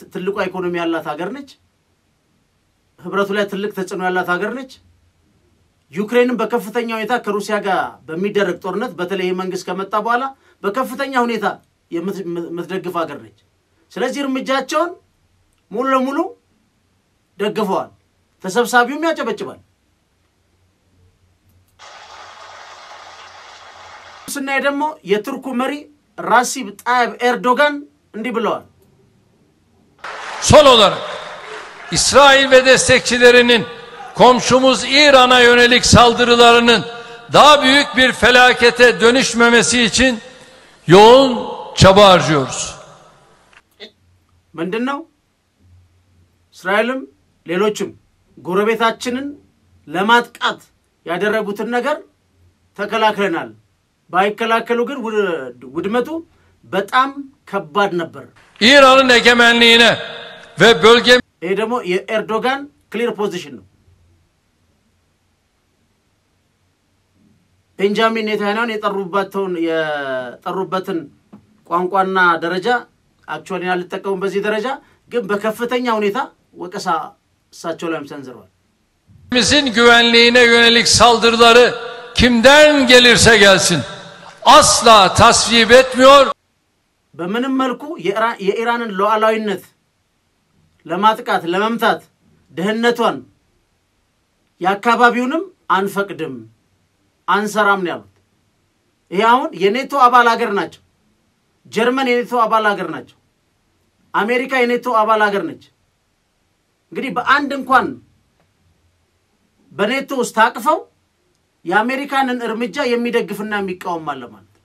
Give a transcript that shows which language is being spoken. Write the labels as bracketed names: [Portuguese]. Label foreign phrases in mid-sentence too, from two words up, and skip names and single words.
[Amharic] ትልቁ ኢኮኖሚ ያላት ሀገር ነች ህብረቱ ላይ ትልቅ ተጽዕኖ ያላት ሀገር ነች ዩክሬንን በከፍተኛ ሁኔታ ከሩሲያ ጋር በሚደረግ ጦርነት በተለይ መንግስት ከመጣ በኋላ በከፍተኛ ሁኔታ የምትደግፍ ሀገር ነች ስለዚህ እርምጃቸውን ሙሉ ለሙሉ ደግፈዋል ተሰብሳቢውም ያጨበጭባል ስናይ ደግሞ የቱርኩ መሪ ራሲብ ጣይብ ኤርዶጋን እንዲህ ብለዋል [Turkish] Son olarak İsrail ve destekçilerinin komşumuz İran'a yönelik saldırılarının daha büyük bir felakete dönüşmemesi için yoğun çaba harcıyoruz. [Amharic] ምንድነው እስራኤልም ሌሎችም ጎረቤታችንን ለማጥቃት ያደረጉትን ነገር ተከላክለናል ባይከላከሉ ግን ውድመቱ በጣም ከባድ ነበር [Turkish] İran'ın egemenliğine ve bölge [Amharic] ይሄ ደግሞ የኤርዶጋን [English] clear position [Amharic] ነው ቤንጃሚን ኔታንያሁን የጠሩበትን ቋንቋና ደረጃ አክቹአሊ ያልተጠቀሙን በዚህ ደረጃ ግን በከፍተኛ ሁኔታ ወቀሳ እሳቸው ላይ ሰንዝረዋል [Turkish] Bizim güvenliğine yönelik saldırıları kimden gelirse gelsin asla tasvip etmiyor. [Amharic] በምንም መልኩ የኢራንን ሉዓላዊነት ለማጥቃት ለመምታት ደህንነቷን ያካባቢውንም አንፈቅድም አንሰራም ነው ያሉት ይሄ አሁን የኔቶ አባል ሀገር ናቸው ጀርመን የኔቶ አባል ሀገር ናቸው አሜሪካ የኔቶ አባል ሀገር ነች እንግዲህ በአንድ እንኳን በኔቶ ውስጥ ታቅፈው የአሜሪካንን እርምጃ የሚደግፍና የሚቃወም አለ ማለት